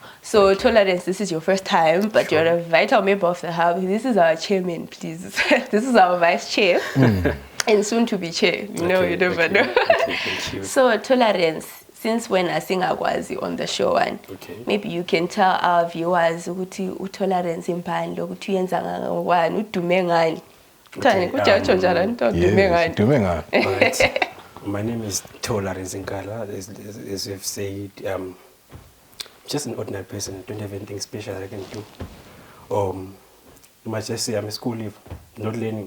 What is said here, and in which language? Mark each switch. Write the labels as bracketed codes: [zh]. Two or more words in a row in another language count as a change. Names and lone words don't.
[en] So, Tolerance, this is your first time, but You're a vital member of the hub. This is our chairman, please. This is our vice chair, and soon to be chair. You never know. Okay, thank you. So, Tolerance, since when I sing Agwazi on the show, and maybe you can tell our viewers [nd] ukuthi uTolerance imphandle ukuthi uyenza ngani udume ngani. [en] Alright. My name is Tolerance Nkala. As you've said, just an ordinary person. Don't have anything special I can do. You might just say I'm a school leave, not learning.